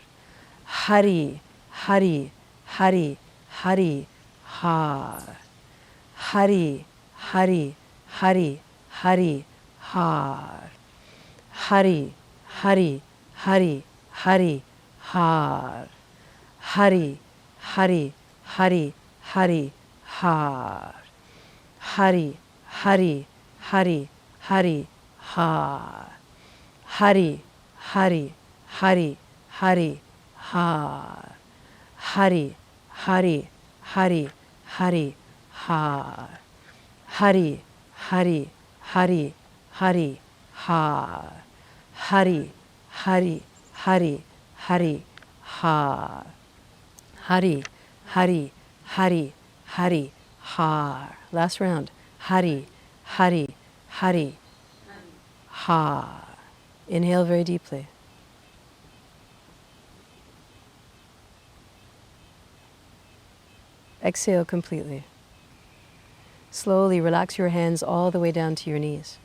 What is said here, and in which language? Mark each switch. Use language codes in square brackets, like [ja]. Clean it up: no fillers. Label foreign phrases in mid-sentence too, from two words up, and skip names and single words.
[en] Hari, Hari, Hari, Hari, Har. Hari, Hari, Hari, Hari, Har. Hari, Hari, Hari, Hari, Har. Hari, Hari, Hari, Hari, Ha. Hari, Hari, Hari, Hari, Ha. Hari, Hari, Hari, Hari, Ha. Hari, Hari, Hari, Hari, Ha. Hari, Hari, Hari, Hari, Ha. Hari, Hari, Hari, Hari, Ha. Hari, Hari, Hari, Hari, Ha. Last round. Hari, Hari, Hari, Ha. Inhale very deeply. Exhale completely. Slowly relax your hands all the way down to your knees.